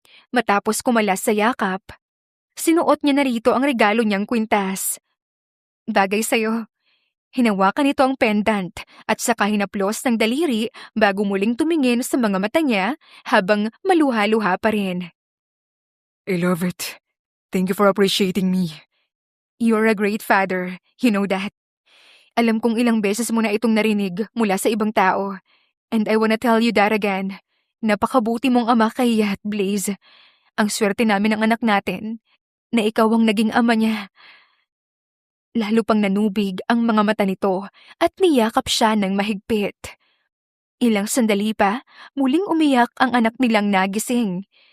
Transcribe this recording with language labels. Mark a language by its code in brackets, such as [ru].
[tl] Matapos kumalas sa yakap, sinuot niya na rito ang regalo niyang kwintas. Bagay sa'yo. Hinawakan nito ang pendant at saka hinaplos ng daliri bago muling tumingin sa mga mata niya habang maluha-luha pa rin. [en] I love it. Thank you for appreciating me. You're a great father, you know that. [tl] Alam kong ilang beses mo na itong narinig mula sa ibang tao. [en] And I wanna tell you that again. [tl] Napakabuti mong ama kay Yat, Blaze. Ang swerte namin ng anak natin na ikaw ang naging ama niya. Lalo pang nanubig ang mga mata nito at niyakap siya ng mahigpit. Ilang sandali pa, muling umiyak ang anak nilang nagising.